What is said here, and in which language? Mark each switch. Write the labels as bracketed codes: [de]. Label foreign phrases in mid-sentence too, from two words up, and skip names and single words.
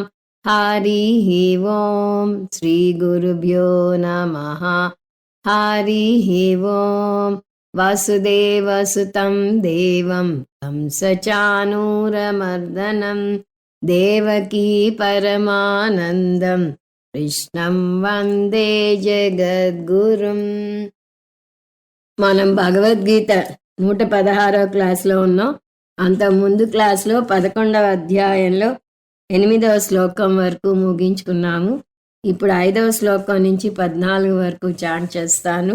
[sa] हरिः ओं श्रीगुरुभ्यो नमः। हरिः ओं वसुदेवसुतं देवं कंसचाणूरमर्दनं देवकी परमानन्दं కృష్ణం వందే జగద్గురుం. [te] మనం భగవద్గీత 116వ క్లాస్లో ఉన్నాం. అంతకుముందు క్లాస్లో 11వ అధ్యాయంలో 8వ శ్లోకం వరకు ముగించుకున్నాము. ఇప్పుడు 5వ శ్లోకం నుంచి 14 వరకు చాంట్ చేస్తాను.